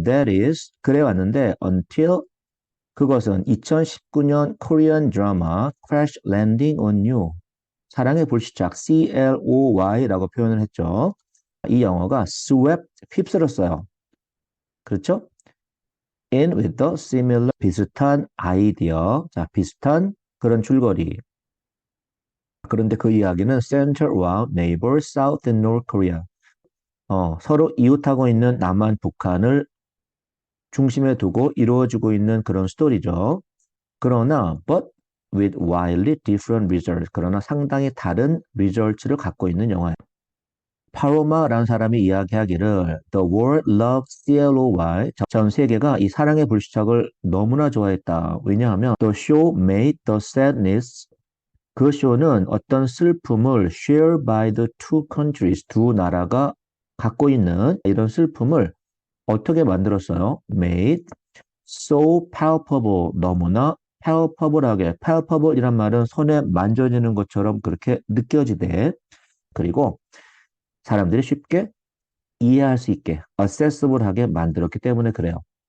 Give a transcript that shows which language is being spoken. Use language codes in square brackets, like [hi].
[en] That is [ko] 그래 왔는데 until 그것은 2019년 코리안 드라마 Crash Landing on You 사랑의 불시착 CLOY라고 표현을 했죠. 이 영화가 swept 휩쓸었어요. 그렇죠? [en] In with the similar [ko] 비슷한 아이디어, 자 비슷한 그런 줄거리. 그런데 그 이야기는 [en] center around neighbor South and North Korea. [ko] 서로 이웃하고 있는 남한, 북한을 중심에 두고 이루어지고 있는 그런 스토리죠. 그러나 [en] but with wildly different results. [ko] 그러나 상당히 다른 results를 갖고 있는 영화예요. 파로마라는 사람이 이야기하기를 [en] The world loved CLOY. [ko] 전 세계가 이 사랑의 불시착을 너무나 좋아했다. [en] 왜냐하면 The show made the sadness. [ko] 그 쇼는 어떤 슬픔을 [en] share by the two countries. [ko] 두 나라가 갖고 있는 이런 슬픔을 어떻게 만들었어요? [en] Made so palpable. [ko] 너무나 [en] palpable하게. [ko] palpable이란 말은 손에 만져지는 것처럼 그렇게 느껴지되 그리고 사람들이 쉽게 이해할 수 있게 accessible하게 만들었기 때문에 그래요.